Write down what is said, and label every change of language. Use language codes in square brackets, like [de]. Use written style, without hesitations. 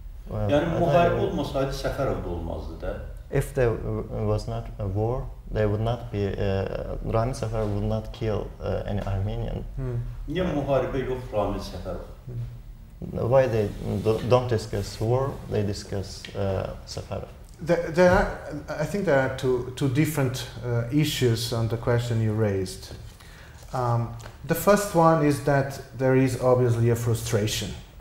[az] Yəni müharibə olmasaydı Səfərov da olmazdı da. [en] If there was not a war, there would not be. Ramil Səfərov would not kill any Armenian. [az] Niyə müharibə yox, Ramil Səfərov? [en] Why they don't discuss war? They discuss Səfərov. I think there are two different issues on the question you raised. The first one is that there is obviously a frustration.